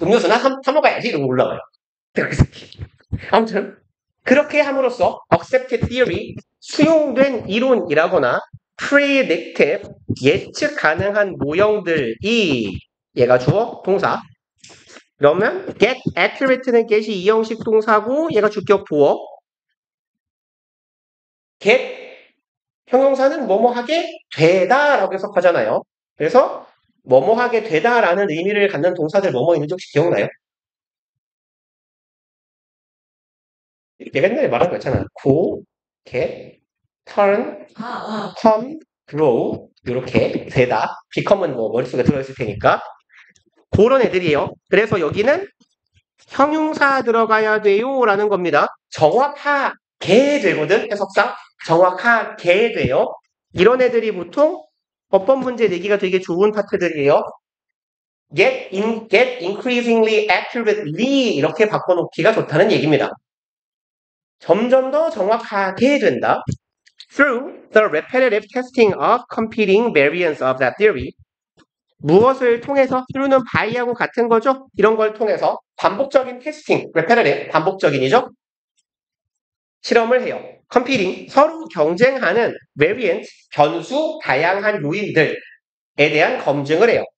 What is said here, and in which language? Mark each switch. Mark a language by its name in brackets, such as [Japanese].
[Korean] 음료수나 사 먹어야지? 이러고 올라와요. 아무튼 그렇게 함으로써 [English] accepted theory [Korean] 수용된 이론이라거나 predictive 예측 가능한 모형들이 얘가 주어 동사 그러면 [English] get accurate [Korean] 는 get이 이형식 동사고 얘가 주격 보어 get 형용사는 뭐뭐 하게 되다라고 해석하잖아요. 그래서 뭐뭐 하게 되다라는 의미를 갖는 동사들 뭐뭐 있는지 혹시 기억나요? 내가 옛날에 말한 거 있잖아. [English] go, get, turn, come, grow [Korean] 이렇게 되다. become은 뭐 머릿속에 들어있을 테니까 그런 애들이에요. 그래서 여기는 형용사 들어가야 돼요 라는 겁니다. 정확하게 되거든. 해석상 정확하게 돼요. 이런 애들이 보통 어법 문제 내기가 되게 좋은 파트들이에요. [English] get increasingly accurately [Korean] 이렇게 바꿔놓기가 좋다는 얘기입니다. 점점 더 정확하게 된다. [English] Through the repetitive testing of competing variants of that theory. [Korean] 무엇을 통해서? through는 by하고 같은 거죠? 이런 걸 통해서 반복적인 테스팅, repetitive, 반복적인이죠? 실험을 해요. competing, 서로 경쟁하는 variant, 변수, 다양한 요인들에 대한 검증을 해요.